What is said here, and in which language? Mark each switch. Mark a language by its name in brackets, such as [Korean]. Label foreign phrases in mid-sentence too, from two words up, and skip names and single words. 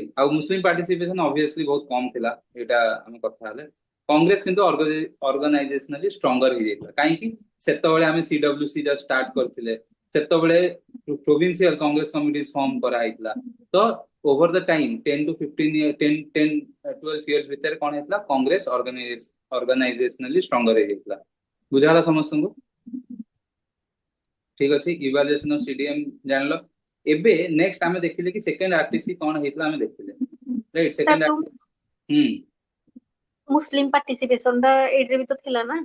[Odia] ଆଉ [English] Muslim participation obviously [Odia] ବହୁତ କମ ଥିଲା, ଏଇଟା ଆମେ କଥା ହେଲେ। କଂଗ୍ରେସ କିନ୍ତୁ [English] organizationally stronger [Odia] ହେଇଯାଇଥିଲା। କାହିଁକି? ସେତେବେଳେ ଆମେ [English] CWC just start [Odia] କରିଥିଲେ, ସେତେବେଳେ [English] provincial Congress committee form [Odia] କରାହେଇଥିଲା। [English] ତ over the time 10 to 15 year 10 12 years [Odia] ଭିତରେ କଣ ହେଇଥିଲା, [English] Congress organizationally stronger ହେଇଯାଇଥିଲା। [Odia] ବୁଝାଗଲା ସମସ୍ତଙ୍କୁ? ଠିକ ଅଛି। [English] evaluation of CDM ଜାଣିଲ। [Odia] ଏବେ ନେକ୍ସଟ ଆମେ ଦେଖିଲେ କି [English] second RTC [Odia] କଣ ହେଇଥିଲା ଆମେ ଦେଖିଲେ, ରାଇଟ? ସାର୍ ସେକେଣ୍ଡ ଯୋଉ ହୁଁ [English] Muslim participation [Odia] ଟା ଏଇଥିରେ ବି ତ ଥିଲା ନା,